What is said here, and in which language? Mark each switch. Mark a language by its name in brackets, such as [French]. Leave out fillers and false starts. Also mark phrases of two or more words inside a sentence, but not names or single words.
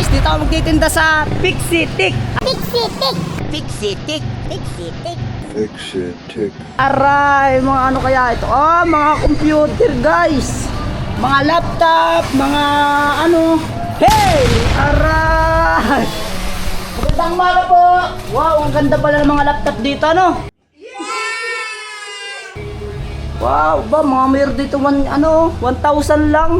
[Filipino] ako magtitinda sa Pixie Tick. Pixie Tick. Pixie Tick. Pixie Tick. Pixie Tick. Aray, mga ano kaya ito? Oh, mga [English] computer guys. [Filipino] Mga laptop, mga ano. Hey! Aray! Magandang umaga po. Wow, ang ganda pala ng mga laptop dito, ano? Wow, ba, mga mayroon dito 1,000 lang.